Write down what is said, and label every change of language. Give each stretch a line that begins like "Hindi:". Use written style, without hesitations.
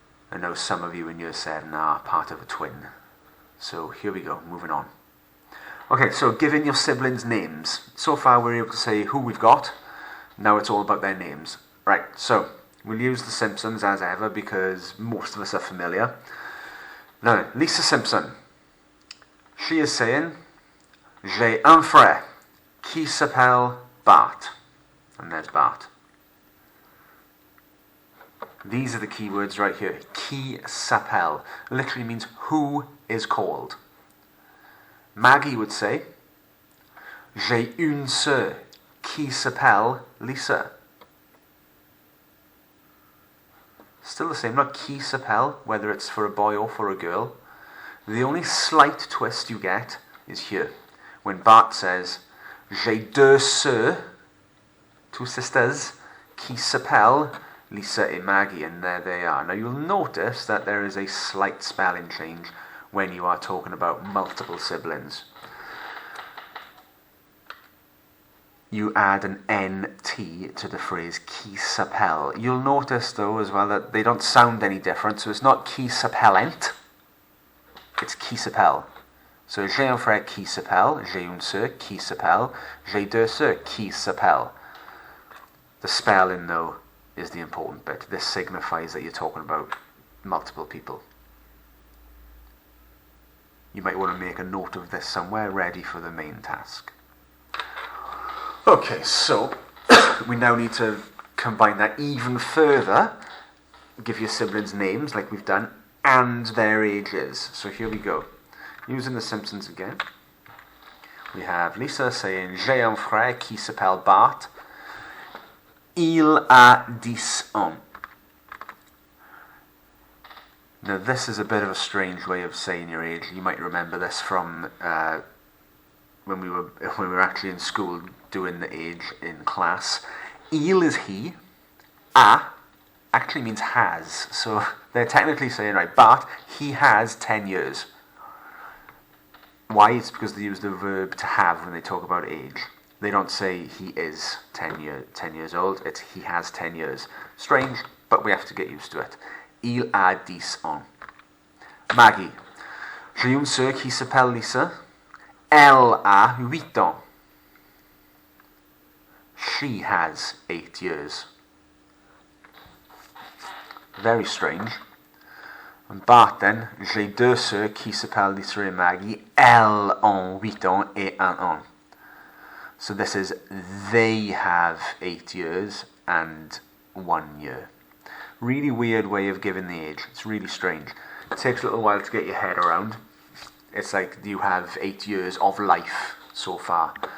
English: I know some of you in year 7 are part of a twin. So here we go, moving on. Okay, so giving your siblings names. So far we're able to say who we've got. Now it's all about their names. Right, so we'll use The Simpsons as ever because most of us are familiar. Now, Lisa Simpson. She is saying,
French: J'ai un frère qui s'appelle Bart.
English: And there's Bart. These are the key words right here.
French: Qui s'appelle
English: literally means who is called. Maggie would say,
French: J'ai une sœur qui s'appelle Lisa.
English: Still the same, not
French: qui s'appelle,
English: whether it's for a boy or for a girl. The only slight twist you get is here, when Bart says,
French: J'ai deux sœurs,
English: two sisters,
French: qui s'appellent
English: Lisa and Maggie, and there they are. Now you'll notice that there is a slight spelling change when you are talking about multiple siblings. You add an NT to the phrase
French: qui s'appelle.
English: You'll notice though as well that they don't sound any different, so it's not
French: qui s'appellent,
English: it's
French: qui s'appelle. So j'ai un frère qui s'appelle, j'ai une sœur qui s'appelle, j'ai deux sœurs qui s'appellent.
English: The spelling though is the important bit. This signifies that you're talking about multiple people. You might want to make a note of this somewhere ready for the main task. Okay, so we now need to combine that even further. Give your siblings names like we've done and their ages. So here we go. Using The Simpsons again. We have Lisa saying
French: J'ai un frère qui s'appelle Bart. Il a 10 ans.
English: Now this is a bit of a strange way of saying your age. You might remember this from when we were actually in school doing the age in class. Il is he. A actually means has. So they're technically saying, right, Bart, he has 10 years. Why? It's because they use the verb to have when they talk about age. They don't say he is 10 years old, it's he has 10 years. Strange, but we have to get used to it.
French: Il a 10 ans. Maggie. J'ai une sœur qui s'appelle Lisa. Elle a 8 ans.
English: She has 8 years. Very strange. And Bart then,
French: j'ai deux sœurs qui s'appellent Lisa et Maggie. Elles ont 8 ans et 1 an.
English: So this is they have 8 years and 1 year. Really weird way of giving the age. It's really strange. It takes a little while to get your head around. It's like you have 8 years of life so far.